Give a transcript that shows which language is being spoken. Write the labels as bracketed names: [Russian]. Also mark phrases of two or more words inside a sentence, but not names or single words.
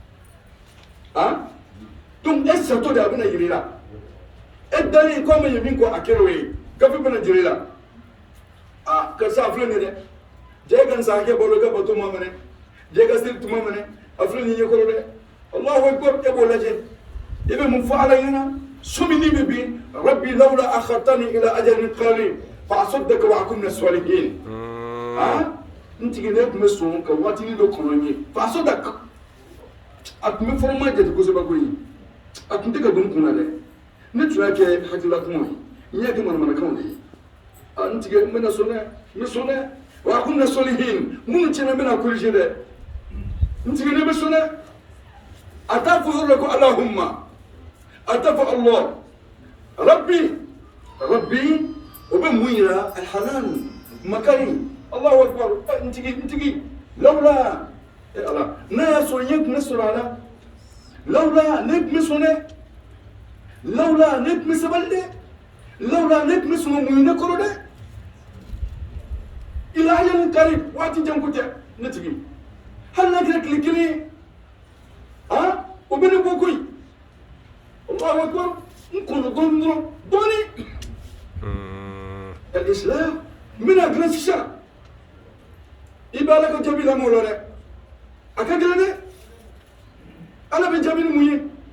[Bambara] ah donc e satɔ de a bɛna yir'i la e dalen k'a ma ye min kɔ a kɛra o ye gafe bɛna jira i la ah karisa a filɛ nin ye dɛ jɛ ka nin san hakɛ balo i ka bato ma minɛ jɛ ka seli tuma minɛ a filɛ nin ɲɛkɔrɔ dɛ [Arabic] الله أكبر [Bambara] e b'o lajɛ i bɛ mun fɔ ala ɲɛna sumi ni bɛ bin [Arabic] رب لولا أخرتني إلى أجل قليل فأصدق وأكن من الصالحين [Bambara] ah n tigi ne tun bɛ sɔn ka waatinin dɔ kɔnɔ n ye [Arabic] فأصدق [Bambara] a tun bɛ fɔlɔma jate kosɛbɛ koyi a tun tɛ ka don n kun na dɛ ne tun y'a kɛ hakilila kuma ye n y'a kɛ manamanakanw de ye n tigi n bɛna sɔn dɛ n bɛ sɔn dɛ [Arabic] وأكن من الصالحين [Bambara] minnu tiɲɛna n bɛna corriger dɛ n tigi ne bɛ sɔn dɛ a t'a fɔ yɔrɔ la ko alahumma a t'a fɔ [Arabic] الله ربي [Bambara] o bɛ mun yira alhanan makari [Arabic] الله أكبر [Bambara] n tigi lawla ala n'a y'a sɔrɔ n ye tun bɛ sɔrɔ a la lawla ne tun bɛ sɔn dɛ lawla ne tun bɛ sabali dɛ lawla ne tun bɛ sɔn ka muɲu ne kɔrɔ dɛ [Arabic] إلى أجل قريب [Bambara] waati jan ko tɛ ne tigi hali n'a kɛra tile kelen ye ah o bɛ ne bɔ koyi [Arabic] الله أكبر [Bambara] n kɔnɔ dɔɔnin dɔrɔn al-islam n bɛna dilan sisan i bɛ ala ka jaabi lamɔ o la dɛ a ka gɛlɛn dɛ ala bɛ jaabi ni mun ye